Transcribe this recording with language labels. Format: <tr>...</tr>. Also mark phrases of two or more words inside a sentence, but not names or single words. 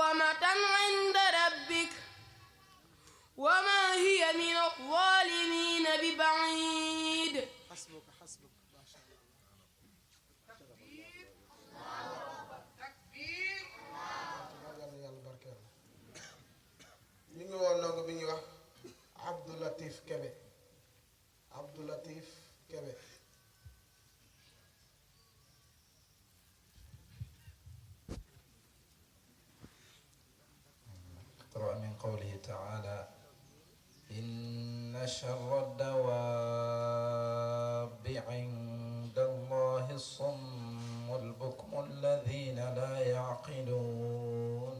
<ar>مثوبة عند ربك وما هي من الظالمين ببعيد. حسبك حسبك ما شاء الله.</ar> <wo>ñu ngi woon ndongo bi ñuy wax Abdou Latif Kébé. Abdou Latif Kébé.</wo> <ar>اقرأ من قوله تعالى إن شر الدواب عند الله الصم البكم الذين لا يعقلون.</ar>